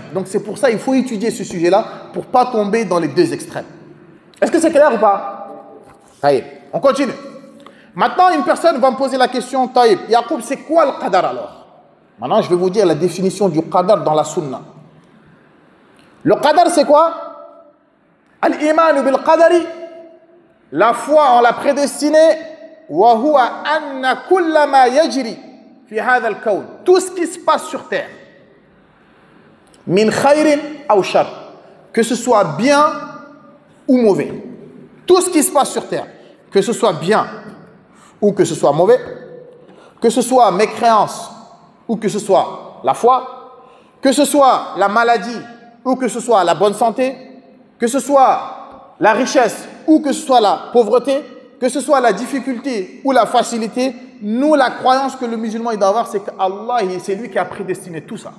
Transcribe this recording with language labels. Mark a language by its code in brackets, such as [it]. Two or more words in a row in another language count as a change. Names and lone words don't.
[fr] Donc c'est pour ça qu'il faut étudier ce sujet-là pour ne pas tomber dans les 2 extrêmes. Est-ce que c'est clair ou pas? Taïb. On continue. Maintenant, une personne va me poser la question, Taïb, Yacoub, c'est quoi le qadar alors? Maintenant, je vais vous dire la définition du qadar dans la sunna. Le qadar, c'est quoi? [ar] الإيمان بالقدر, [fr] la foi en la prédestinée, [ar] وهو أن كل ما يجري في هذا الكون. [fr] Tout ce qui se passe sur terre, [ar] من خير أو شر, [fr] que ce soit bien ou mauvais. Tout ce qui se passe sur terre, que ce soit bien ou que ce soit mauvais, que ce soit mécréance ou que ce soit la foi, que ce soit la maladie ou que ce soit la bonne santé, que ce soit la richesse ou que ce soit la pauvreté, que ce soit la difficulté ou la facilité, nous, la croyance que le musulman il doit avoir, c'est qu'Allah, c'est lui qui a prédestiné tout ça.